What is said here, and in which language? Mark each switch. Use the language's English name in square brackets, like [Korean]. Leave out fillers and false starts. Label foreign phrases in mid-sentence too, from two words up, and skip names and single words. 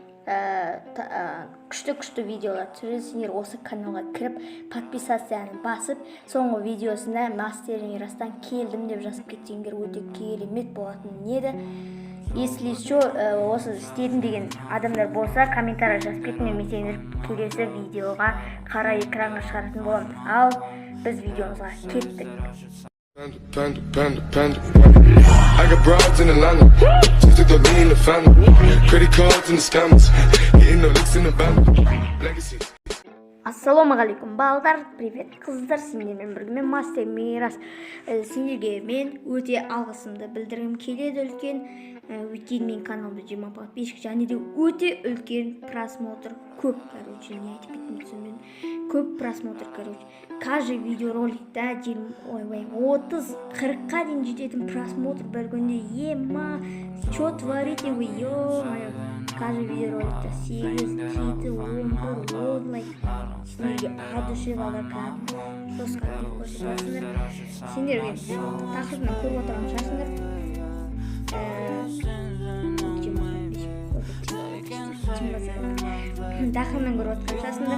[Kazakh] Күшті видеолар түсіреді. Сендер осы каналға кіріп, подписацияны басып, соңғы видеосында Мастер Мирастан келдім деп жазып кетсеңдер өте керемет болатын еді. [Russian] Если еще [Kazakh] осы істедім деген адамдар болса, комментарий жазып кетіңдер, мен сендер келесі видеоға қара экранға шығаратын боламын. Ал біз видеомызға кеттік. [English] I got broads in Atlanta, just to me in the family, credit cards and the scammers, hitting the licks in the band, legacies. [Kazakh] Ассалаумағалейкум балдар, привет қыздар, сендермен бірге мен Мастер Мирас. Сендерге мен өте алғысымды білдіргім келеді үлкен. Өйткені мен каналда 20 подписчик және де өте үлкен просмотр көп, короче, не айтып кетсем мен. Көп просмотр, короче. [Russian] Каждый видеороликта [Kazakh] 30-40-қа дейін жететін просмотр бір күнде. Ема, [Russian] что творите вы, ё-моё. Каждый видеороликта [Kazakh] 8, 7, 10 лайк. Сендерге [Russian] от души [Kazakh] балдар жестко көрсетесіңдер. Сендерге тақырыбын көріп отырған шығарсыңдар. Тақырыбын көріп отырған шығарсыңдар.